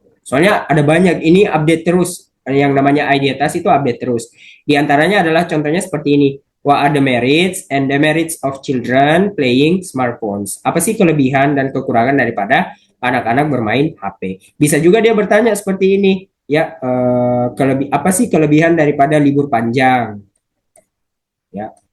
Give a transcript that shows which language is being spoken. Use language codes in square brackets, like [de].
[id] Soalnya ada banyak, ini update terus. Yang namanya idea task itu update terus. Di antaranya adalah contohnya seperti ini. [en] What are the merits and demerits of children playing smartphones? [id] Apa sih kelebihan dan kekurangan daripada anak-anak bermain HP? Bisa juga dia bertanya seperti ini. Ya, apa sih kelebihan daripada libur panjang? Ya.